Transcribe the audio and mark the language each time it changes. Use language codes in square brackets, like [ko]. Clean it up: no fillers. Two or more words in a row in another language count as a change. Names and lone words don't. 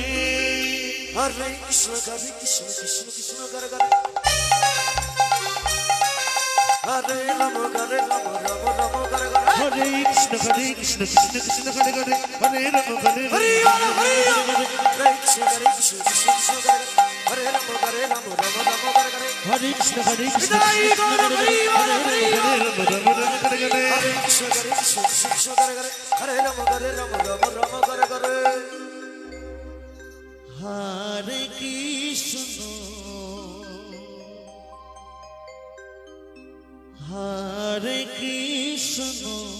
[sa] হরে কৃষ্ণ কৃষ্ণ হরে হরে হরে রাম রাম রাম হরে হরে Hare Krishna Krishna Hare Hare Hare Rama হরি Rama হরি Hare Hare হরে কৃষ্ণ কৃষ্ণ হরে রাম রাম রাম হরে হরে Hare Krishna Hare [bn] বিদায় গৌর হরি [sa] Hare Rama Rama Hare Hare হরে কৃষ্ণ কৃষ্ণ হরে হরে হরে রাম রাম হরে হরে Hare Krishna Hare Krishna